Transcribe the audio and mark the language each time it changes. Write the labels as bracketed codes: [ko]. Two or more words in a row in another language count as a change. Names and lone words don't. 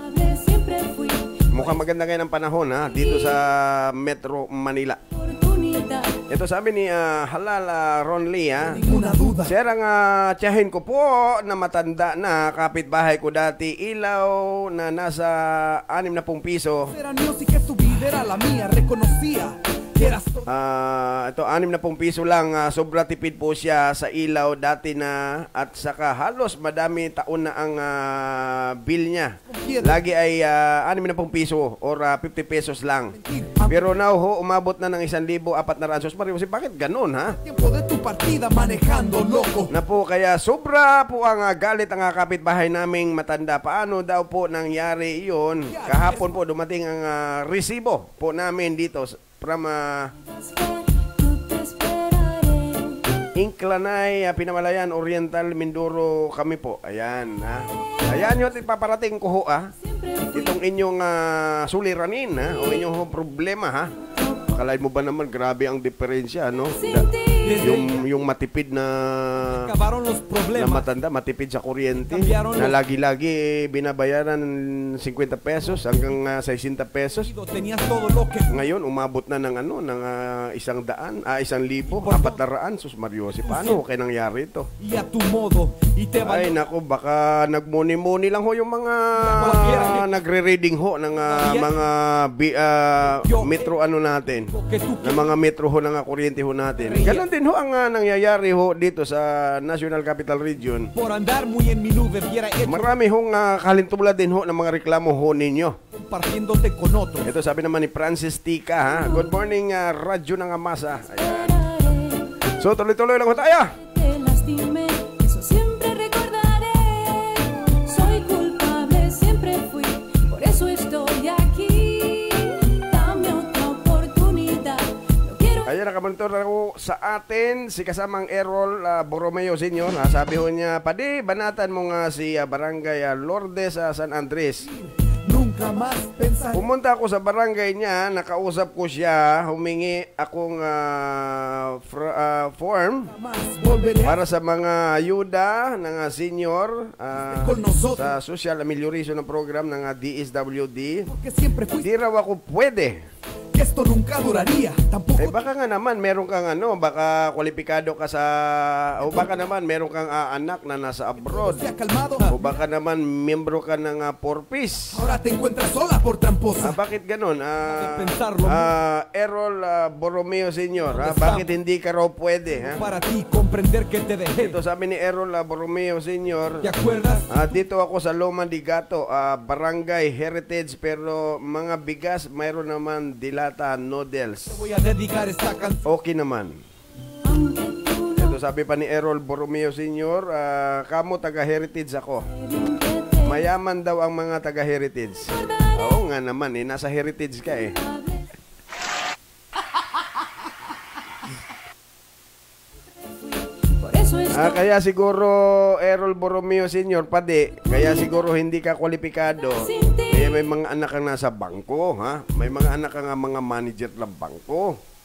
[tl] Mukhang maganda ngayon ang panahon dito sa Metro Manila. Ito sabi ni Halal Ron Lee, [es] Ninguna duda. [tl] Sir, ang tiyahin ko po na matanda na kapitbahay ko dati, ilaw na nasa 60 piso. [es] Era mío, sí que su vida era la mía, reconocía que eras todo. [tl] Ito 60 piso lang, sobra tipid po siya sa ilaw dati na, at saka halos madami taon na ang bill niya. Lagi ay 60 piso or 50 pesos lang. Pero now ho, umabot na ng 1,400. Mario, bakit ganun, ha? [es] Tiempo de tu partida manejando loco. [tl] Na po, kaya sobra po ang galit ang kapitbahay naming matanda. Paano daw po nangyari iyon? Kahapon po dumating ang resibo po namin dito from Inclanay, Pinamalayan, Oriental, Mindoro kami po. Ayan, ha? Ayan yung ipaparating ko ho, itong inyong suliranin, ha? O inyong problema, ha? Akalain mo ba naman, grabe ang diferensya, no? Yung matipid na [es] Acabaron los [tl] na [es] problemas. [tl] matanda, matipid sa kuryente, na lagi-lagi binabayaran 50 pesos hanggang 60 pesos. [es] Tenías todo lo que [tl] Ngayon, umabot na ng 100, 1,400. Sus Mariosi, paano kaya nangyari ito? [es] y a tu modo y te [tl] Ay, nako, baka nagmuni-muni lang ho yung mga nagre-reading ho ng mga metro ano natin, [es] que tú [tl] ng mga metro ho ng kuryente ho natin. Ganon din ho ang nangyayari ho dito sa National Capital Region. [es] por andar muy en mi nube hubiera hecho [tl] Marami hong kalintulad din ho ng mga reklamo ho ninyo. [es] compartiéndote con otros. [tl] Ito sabi naman ni Francis Tika, ha? [en] Good morning, [tl] Radyo ng Masa. Ayan. So, tuloy-tuloy lang ho tayo. [es] Te lastimé, eso siempre recordaré. Soy culpable, siempre fui, por eso estoy aquí. Dame otra oportunidad. No quiero. [tl] Ayan, nakamonitor ako sa atin si kasamang Errol Borromeo Sr. Sabi ho niya, padi, banatan mo nga si Barangay Lourdes sa San Andres. [es] Nunca más pensar [tl] Pumunta ako sa barangay niya, nakausap ko siya, humingi akong form [es] más volveré [tl] para sa mga ayuda ng senior [es] con nosotros [tl] sa [en] social amelioration [tl] ng program ng DSWD. [es] porque siempre fui [tl] Di raw ako pwede. [es] que esto nunca duraría tampoco [tl] Baka nga naman meron kang baka kwalipikado ka sa, o baka naman meron kang anak na nasa abroad, [es] se ha calmado. [tl] o baka naman miyembro ka ng Porpis. [es] Ahora te encuentras sola por tramposa. [tl] Bakit ganun? [es] pensarlo. [tl] Errol Borromeo Sr., bakit hindi ka raw pwede? Ha? [es] Para ti comprender que te dejé. [tl] Ito sabi ni Errol Borromeo Sr., [es] ¿Te acuerdas? [tl] dito ako sa Loma de Gato, Barangay Heritage, pero mga bigas mayroon naman dilata noodles. [es] Voy a dedicar esta canción. [tl] Okay naman. Ito sabi pa ni Errol Borromeo Sr., kamo taga-heritage ako. Mayaman daw ang mga taga-heritage. Oo nga naman, nasa heritage ka eh. [es] Por eso estoy. [tl] Kaya siguro Errol Borromeo Sr., padi, kaya siguro hindi ka kwalipikado. Kaya may mga anak kang nasa bangko, ha? May mga anak kang mga manager ng bangko.